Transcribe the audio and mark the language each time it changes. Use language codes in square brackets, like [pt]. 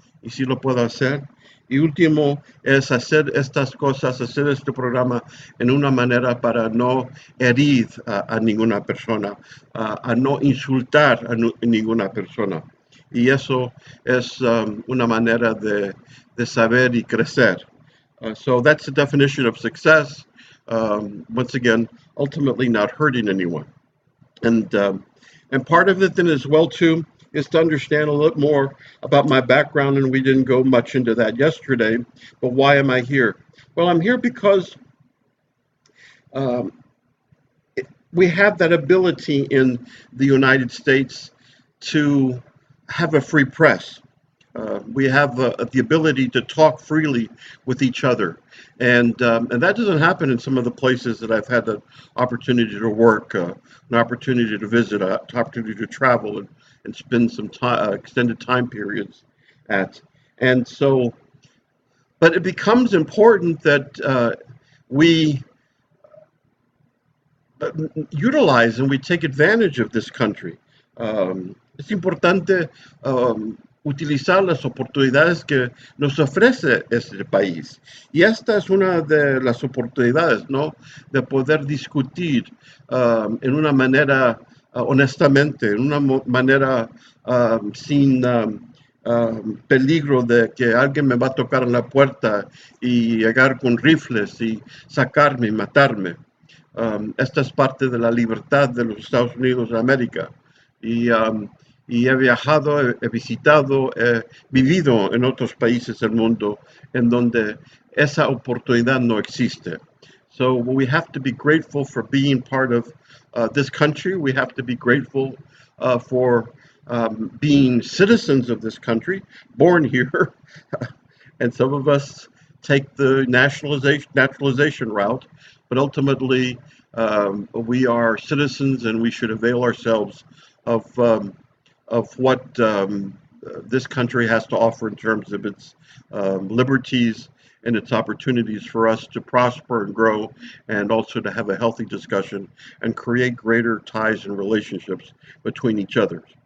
[es] Y si lo puedo hacer. Y último es hacer estas cosas, hacer este programa en una manera para no herir a ninguna persona, a no insultar a ninguna persona. Y eso es una manera de saber y crecer. [en] So that's the definition of success. Once again, ultimately not hurting anyone. And part of it then as well too is to understand a little more about my background, and we didn't go much into that yesterday. But why am I here? Well, I'm here because um, we have that ability in the United States to have a free press. We have the ability to talk freely with each other, and that doesn't happen in some of the places that I've had the opportunity to work, an opportunity to visit, an opportunity to travel, and spend some time, extended time periods at. And so, but it becomes important that we utilize and we take advantage of this country. [es] Es importante utilizar las oportunidades que nos ofrece este país. Y esta es una de las oportunidades, ¿no? De poder discutir en una manera honestamente, en una manera sin peligro de que alguien me va a tocar en la puerta y llegar con rifles y sacarme y matarme. Esta es parte de la libertad de los Estados Unidos de América. Y, y he viajado, he visitado, he vivido en otros países del mundo en donde esa oportunidad no existe. [en] So we have to be grateful for being part of this country. We have to be grateful for being citizens of this country, born here. And some of us take the naturalization route, but ultimately we are citizens and we should avail ourselves of what this country has to offer in terms of its liberties and its opportunities for us to prosper and grow, and also to have a healthy discussion and create greater ties and relationships between each other.